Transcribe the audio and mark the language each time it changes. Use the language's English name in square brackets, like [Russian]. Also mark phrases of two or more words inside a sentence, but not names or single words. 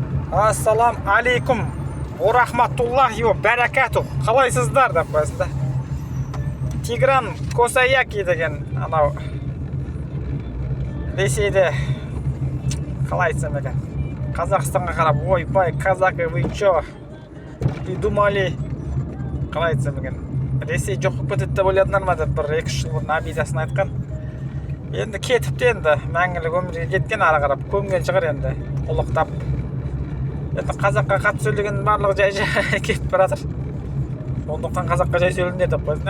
[Arabic] السلام عليكم ورحمة الله وبركاته. [Kazakh] Қалайсыздар деп қойсында. Тигран Косаяки деген анау Ресейде қалай айтсам екен, Қазақстанға қарап, ойбай, [Russian] казаки, вы чё придумали, [Kazakh] қалай айтсам екен, Ресей жоқ болып кетеді деп ойладыңдар ма деп бір 2-3 жыл бұрын обидасын айтқан. Енді кетіпті, енді мәңгілік өмірге кеткен, ары қарап көмген шығар, енді ұлықтап. Енді қазаққа қатты сөйлеген барлығы жай кетіп баратыр. Сондықтан қазаққа жай сөйлеңдер деп қойсын.